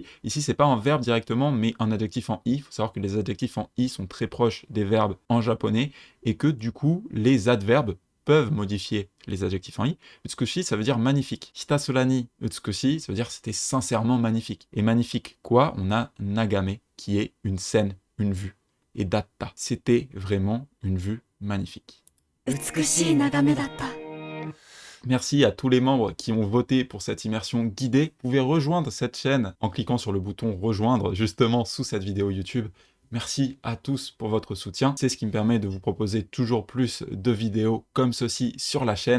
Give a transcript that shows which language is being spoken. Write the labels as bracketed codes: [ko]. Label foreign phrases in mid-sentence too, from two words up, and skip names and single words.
[fr] Ici, c'est pas un verbe directement, mais un adjectif en i. Il faut savoir que les adjectifs en i sont très proches des verbes en japonais et que du coup, les adverbes peuvent modifier les adjectifs en i. Utsukushi, ça veut dire magnifique. [ja] ひたすら に 美しい, [fr] ça veut dire c'était sincèrement magnifique. Et magnifique quoi? On a nagame, qui est une scène, une vue. Et datta, c'était vraiment une vue magnifique. [ja] 美しい眺めだった [fr] Merci à tous les membres qui ont voté pour cette immersion guidée. Vous pouvez rejoindre cette chaîne en cliquant sur le bouton rejoindre justement sous cette vidéo YouTube. Merci à tous pour votre soutien. C'est ce qui me permet de vous proposer toujours plus de vidéos comme ceci sur la chaîne.